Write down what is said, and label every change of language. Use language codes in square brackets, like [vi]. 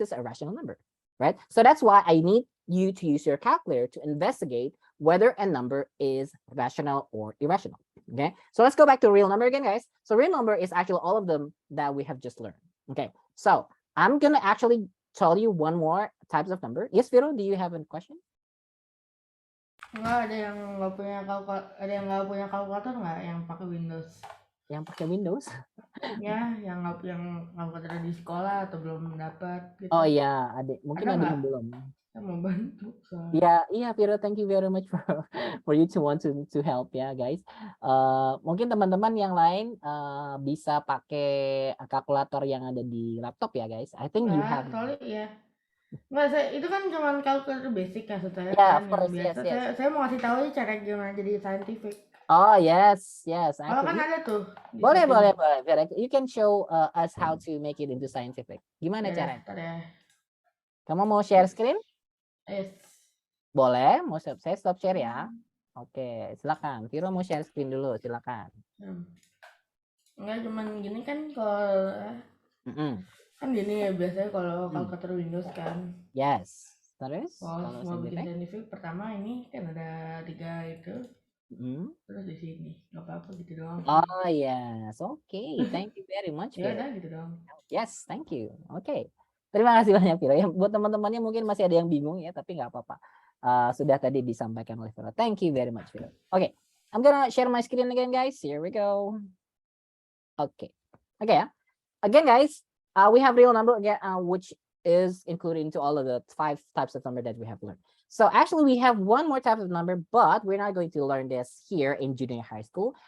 [en] This is a rational number, right? So that's why I need you to use your calculator to investigate whether a number is rational or irrational. Okay, so let's go back to real number again, guys. So real number is actually all of them that we have just learned. Okay, so I'm gonna actually tell you one more types of number. Yes, Viro, do you have a question? [id] Enggak, ada yang nggak punya kalkulator nggak yang pakai Windows? Yang pakai Windows? Ya, yang kalkulator di sekolah atau belum dapat gitu. Oh iya, mungkin ada yang belum. Saya mau bantu soalnya. [en] Yeah, yeah, Viro, thank you very much for you to want to help ya, guys. [id] Mungkin teman-teman yang lain bisa pakai kalkulator yang ada di laptop ya, guys. [en] I think you have. [id] Soalnya ya. Nggak, itu kan cuma kalkulator basic ya, saya [en] Yeah, [id] kan [en] of course, [id] yang biasa. [en] yes. [id] Saya mau kasih tahu aja cara gimana jadi scientific. [en] Oh yes. [id] Kalau kan ada tuh. Boleh. [en] Vera, you can show us how to make it into scientific. [id] Gimana caranya? Ya. Kamu mau share screen? [en] Yes. [id] Boleh. Saya stop share ya. Oke, silakan. Viro mau share screen dulu, silakan. Enggak, cuman gini kan kalau kan gini ya biasanya kalau kalkulator Windows kan. Yes. Terus kalau mau bikin scientific pertama ini kan ada 3 itu. Terus di sini nggak apa-apa gitu doang. [en] Oh yes, okay. Thank you very much. [id] Ya udah gitu doang. [en] Yes, thank you. [id] Oke. Terima kasih banyak Viro. Ya, buat teman-temannya mungkin masih ada yang bingung ya, tapi nggak apa-apa. Sudah tadi disampaikan oleh Viro. [en] Thank you very much, Viro. Okay, I'm gonna share my screen again, guys. Here we go. Okay. Ya. Again, guys, we have real number again, which is included into all of the 5 types of number that we have learned. So actually, we have one more type of number, but we're not going to learn this here in junior high school.